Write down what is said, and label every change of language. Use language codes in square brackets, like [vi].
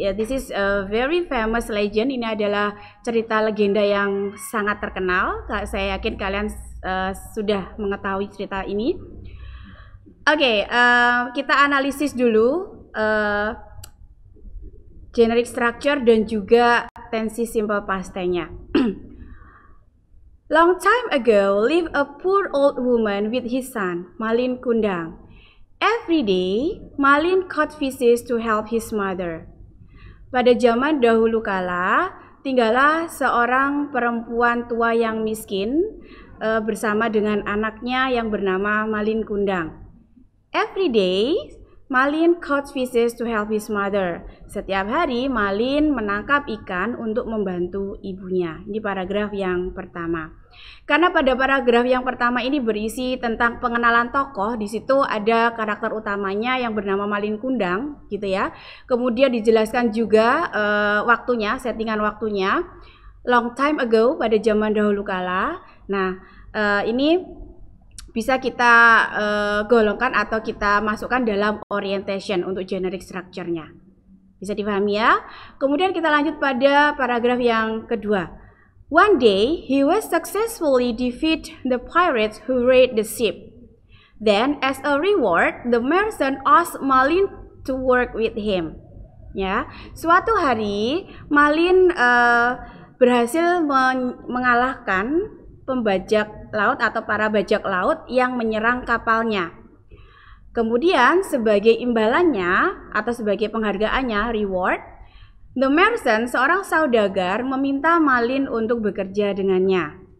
[en] Ya, this is a very famous legend. [id] Ini adalah cerita legenda yang sangat terkenal. Saya yakin kalian sudah mengetahui cerita ini. Oke, kita analisis dulu generic structure dan juga tensi simple past tense-nya. [en] Long time ago lived a poor old woman with his son, Malin Kundang. Every day, Malin caught fishes to help his mother. [id] Pada zaman dahulu kala, tinggallah seorang perempuan tua yang miskin bersama dengan anaknya yang bernama Malin Kundang. [en] Every day, Malin caught fishes to help his mother. [id] Setiap hari, Malin menangkap ikan untuk membantu ibunya. Ini paragraf yang pertama. Karena pada paragraf yang pertama ini berisi tentang pengenalan tokoh, di situ ada karakter utamanya yang bernama Malin Kundang, gitu ya. Kemudian dijelaskan juga waktunya, settingan waktunya. [en] long time ago, [id] pada zaman dahulu kala. Nah, ini bisa kita golongkan atau kita masukkan dalam orientation untuk generic structure-nya. Bisa dipahami ya? Kemudian kita lanjut pada paragraf yang kedua. [en] One day, he was successfully defeat the pirates who raid the ship. Then, as a reward, the merchant asked Malin to work with him. [id] Ya, suatu hari Malin berhasil mengalahkan pembajak laut atau para bajak laut yang menyerang kapalnya. Kemudian sebagai imbalannya atau sebagai penghargaannya, reward, [en] the merchant, [id] seorang saudagar, meminta Malin untuk bekerja dengannya.